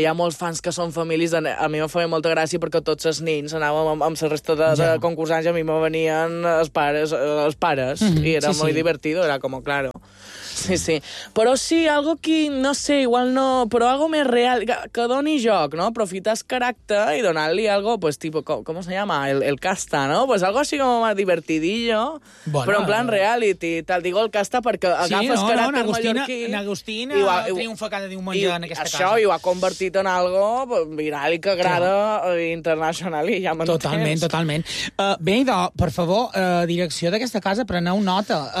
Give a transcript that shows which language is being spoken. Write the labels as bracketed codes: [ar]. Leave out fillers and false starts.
[ca] Hi ha molts fans que són famílies. A mi em feia molta gràcia perquè tots els nins anàvem amb la resta de concursants i a mi me venien els pares. I [es] era molt divertido, era com, claro. [ca] sí, sí. Però sí, algo que, no sé, igual no... Però algo més real, que doni joc, no? Aprofites caràcter i donar-li algo, [es] pues tipo, ¿cómo se llama? [ca] El casta, no? [es] Pues algo así como más divertidillo, bueno, [ca] però en plan [es] reality. Te'l digo [ca] el casta perquè agafes caràcter mallorquí. Sí, no, en Agustín triomfa cada diumenge en aquesta això, casa. I ho ha convertit en algo viral i que agrada internacional, ja m'entens. Totalment, totalment. Bé, idò, per favor, direcció d'aquesta casa, preneu nota.